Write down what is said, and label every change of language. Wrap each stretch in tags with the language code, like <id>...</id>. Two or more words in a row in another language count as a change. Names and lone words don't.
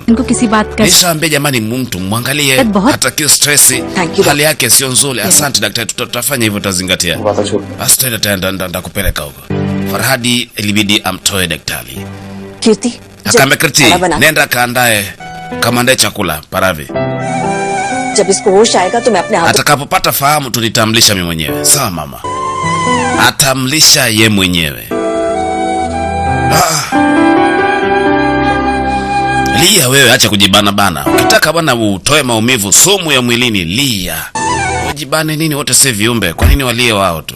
<sw>Nishaambia jamani, mtu mwangalie, hatakiwi stress, hali yake sio nzuri. Asante daktari, tutafanya hivyo, tutazingatia. Asante, nitakupeleka huko. Farhadi ilibidi amtoe daktari. Kirti, Kirti, nenda kaandae, kamandae chakula Paravi.</sw> <hi>जब इसको होश आएगा तो मैं अपने हाथ</hi> <sw>Atakapopata fahamu tunitamlisha mimi mwenyewe. Sawa mama. Atamlisha ye mwenyewe. Lia wewe, acha kujibana bana. Ukitaka bwana utoe maumivu, sumu ya mwilini, lia. Ujibane nini? Wote si viumbe. Kwa nini walie wao tu?</sw>